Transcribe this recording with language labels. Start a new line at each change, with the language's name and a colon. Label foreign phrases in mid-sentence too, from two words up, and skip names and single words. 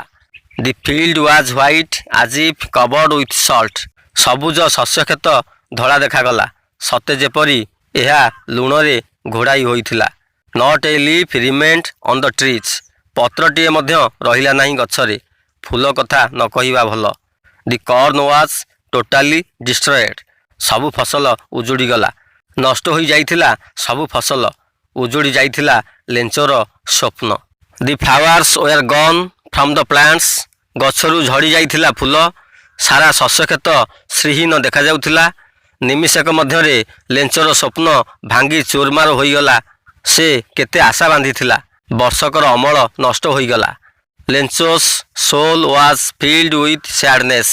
English: The field was white as if covered with salt.
Odia: ସବୁଜ ଶସ୍ୟକ୍ଷେତ ଧଳା ଦେଖାଗଲା, ସତେ ଯେପରି ଏହା ଲୁଣରେ ଘୋଡ଼ାଇ ହୋଇଥିଲା।
English: Not a leaf remained on the trees.
Odia: ପତ୍ରଟିଏ ମଧ୍ୟ ରହିଲା ନାହିଁ ଗଛରେ। ଫୁଲ କଥା ନ କହିବା ଭଲ।
English: The corn was totally destroyed.
Odia: ସବୁ ଫସଲ ଉଜୁଡ଼ିଗଲା। ନଷ୍ଟ ହୋଇଯାଇଥିଲା ସବୁ ଫସଲ, ଉଜୁଡ଼ି ଯାଇଥିଲା ଲେଞ୍ଚର ସ୍ୱପ୍ନ।
English: The flowers were gone from the plants.
Odia: ଗଛରୁ ଝଡ଼ି ଯାଇଥିଲା ଫୁଲ। ସାରା ଶସ୍ୟକ୍ଷେତ ଶ୍ରୀହୀନ ଦେଖାଯାଉଥିଲା। ନିମିଷକ ମଧ୍ୟରେ ଲେଞ୍ଚର ସ୍ୱପ୍ନ ଭାଙ୍ଗି ଚୁରମାର ହୋଇଗଲା। ସେ କେତେ ଆଶା ବାନ୍ଧିଥିଲା। ବର୍ଷକର ଅମଳ ନଷ୍ଟ ହୋଇଗଲା।
English: Lencho's soul was filled with sadness.